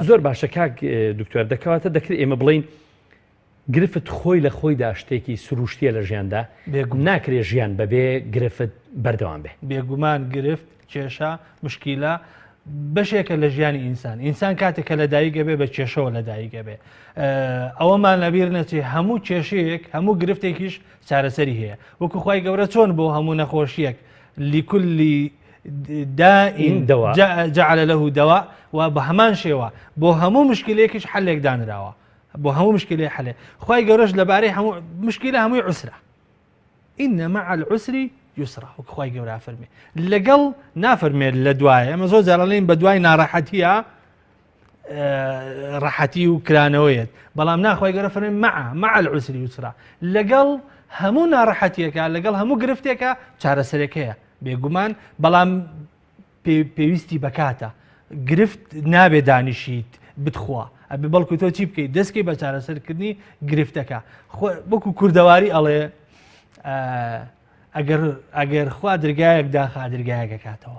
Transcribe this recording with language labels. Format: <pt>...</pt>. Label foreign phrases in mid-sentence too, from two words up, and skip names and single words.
<ckb>زۆر باشە کاک دکتۆر، دەکەواتە دەکرێت ئێمە بڵین گرفت خۆی لە خۆیدا شتێکی سروشتیە لە ژیاندا، ناکرێت ژیان بەبێ گرفت بەردەوام بێ. بێگومان گرفت کێشە مشکیلە بەشێکە لە ژیانی ئینسان کاتێکە لەدایکە بێ بە کێشەوە لەدایکە بێ. ئەوەمان لەبیر نەچێ هەموو کێشەیەک هەموو گرفتێکیش چارەسەری هەیە. وەکو خوای گەورە چۆن بۆ هەموو نەخۆشیەک</ckb> <ar>لكل داء جعل له دواء</ar> <ckb>و بە هەمان شێوە بۆ هەموو مشکلەیەکیش حلێک دانراوە، بۆ هەموو مشکلەیە حلێ. خوای گەورەش لەبارەی هەموو مشکلە هەمووی عوسرە،</ckb> <ar>إن مع العسر يسرا.</ar> <ckb>وخوای گەورە فەرمێ لەگەڵ نافەرمێت لە دوایە. ئەمە زۆر جارەڵێن بە دوای ناڕەحەتیە ڕەحەتی و کرانەوەیەت، بەڵام ناخوای گەورە فەرمێ</ckb> <ar>مع العسر يسرا.</ar> <ckb>لەگەڵ هەموو ناڕەحەتیەکە لەگەڵ هەموو گرفتێکە چارەسەرێکەیە بێگومان، بەڵام پێویستی بەکاتە. گرفت نابێ دانیشیت بتخوا، ئەبێ بەڵکو تۆ چی بکەیت دەستکەی بە چارەسەرکردنی گرفتەکە. وەکو کوردەواری ئەڵێ ئەگەر خوا درگایەک داخا درگایەکە کاتەوە.</ckb>